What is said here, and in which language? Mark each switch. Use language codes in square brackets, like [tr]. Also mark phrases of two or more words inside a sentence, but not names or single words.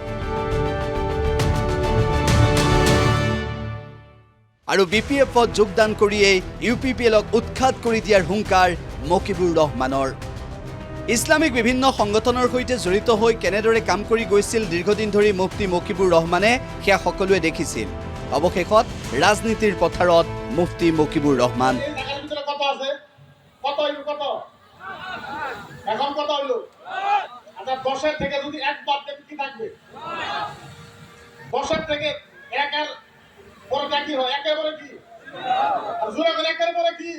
[as] আৰু বিপিএফত যোগদান কৰিয়েই ইউপিপিএলক উৎখাত কৰি দিয়াৰ হুংকাৰ মকিবুৰ ৰহমানৰ। ইছলামিক বিভিন্ন সংগঠনৰ সৈতে জড়িত হৈ কেনেদৰে কাম কৰি গৈছিল দীৰ্ঘদিন ধৰি মুফতি মকিবুৰ ৰহমানে সেয়া সকলোৱে দেখিছিল। অৱশেষত ৰাজনীতিৰ পথাৰত মুফতি মকিবুৰ ৰহমান। [bn] এখন কথা হলো আচ্ছা 10 থেকে যদি এক বাদ দেন কি থাকবে? 10 থেকে এক আর পরটা কি হয়? একেবারে কি? আর জোরে করে একেবারে কি?